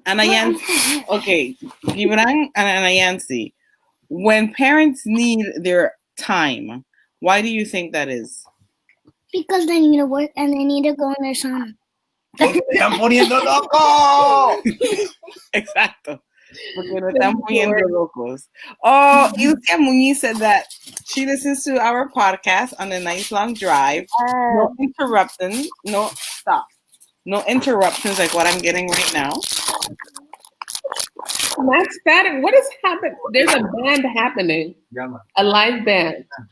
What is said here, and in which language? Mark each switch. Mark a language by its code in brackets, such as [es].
[en] Anayansi, okay, Gibran and Anayansi, when parents need their time, why do you think that is? Because they need to work and they need to go in their sauna. [es] Están poniendo locos. Exacto. Porque nos están poniendo locos. [en] Oh, Ilka Muñiz said that she listens to our podcast on a nice long drive. No interruptions. No, stop. No interruptions like what I'm getting right now. That's static. What is happening? There's a band happening. A live band.